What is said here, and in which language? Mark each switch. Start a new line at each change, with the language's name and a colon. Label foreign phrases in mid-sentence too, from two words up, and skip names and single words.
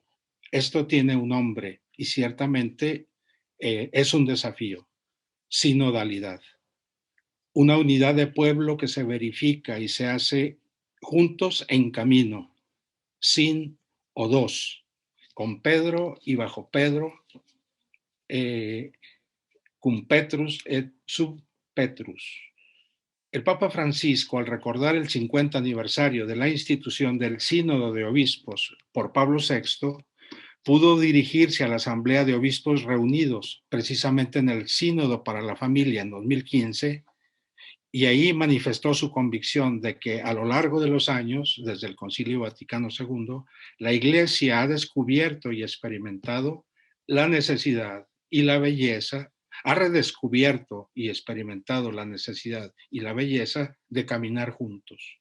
Spanish: Esto tiene un nombre y ciertamente es un desafío: sinodalidad. Una unidad de pueblo que se verifica y se hace juntos en camino, sin o dos, con Pedro y bajo Pedro,
Latin: cum Petrus et sub Petrus.
Spanish: El Papa Francisco, al recordar el 50 aniversario de la institución del Sínodo de Obispos por Pablo VI, pudo dirigirse a la Asamblea de Obispos reunidos precisamente en el Sínodo para la Familia en 2015, y ahí manifestó su convicción de que a lo largo de los años, desde el Concilio Vaticano II, la Iglesia ha descubierto y experimentado la necesidad y la belleza, ha redescubierto y experimentado la necesidad y la belleza de caminar juntos.